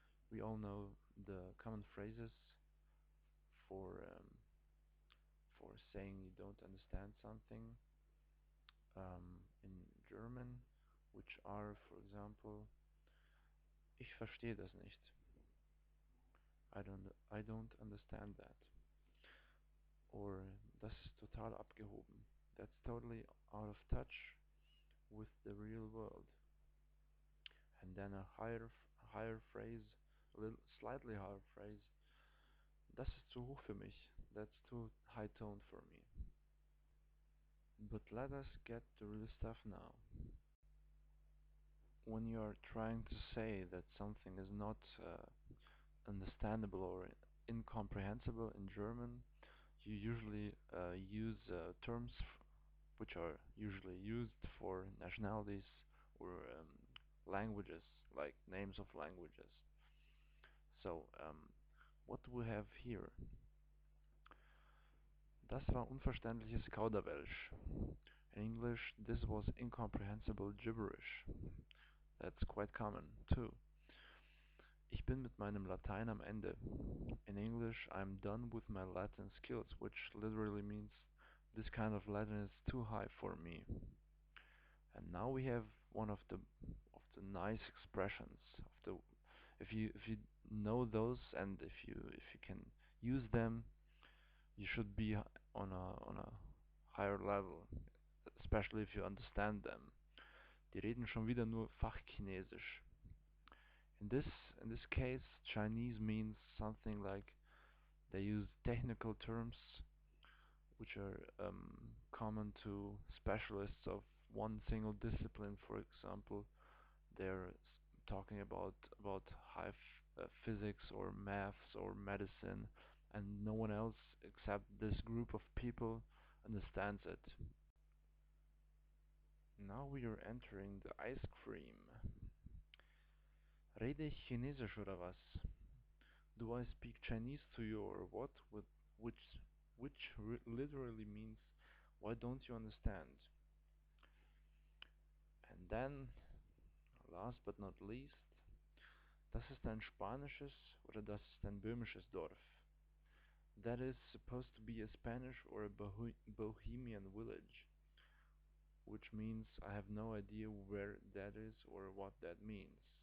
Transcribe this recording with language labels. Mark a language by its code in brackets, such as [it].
[en] We all know the common phrases for um, for saying you don't understand something in German, which are, for example, [de] ich verstehe das nicht. [en] I don't understand that. [de] Or das ist total abgehoben. [en] That's totally out of touch with the real world. And then a higher phrase, a little slightly higher phrase. [de] Das ist zu hoch für mich. [en] That's too high toned for me. But let us get to real stuff now. When you are trying to say that something is not understandable or incomprehensible in German, you usually use terms which are usually used for nationalities or languages, like names of languages. So, what do we have here? [de] Das war unverständliches Kauderwelsch. [en] In English, this was incomprehensible gibberish. That's quite common, too. [de] Ich bin mit meinem Latein am Ende. [en] In English, I'm done with my Latin skills, which literally means this kind of Latin is too high for me. And now we have one of the nice expressions of the, if you know those, and if you can use them, you should be on a higher level, especially if you understand them. [de] Die reden schon wieder nur Fachchinesisch. [en] In this case, Chinese means something like they use technical terms which are common to specialists of one single discipline. For example, they're talking about high physics or maths or medicine, and no one else except this group of people understands it. Now we are entering the ice cream. [de] Rede ich Chinesisch oder was? [en] Do I speak Chinese to you or what? Which literally means, why don't you understand? And then, last but not least, [de] das ist ein spanisches oder das ist ein böhmisches Dorf. [en] That is supposed to be a Spanish or a Bohemian village, which means I have no idea where that is or what that means.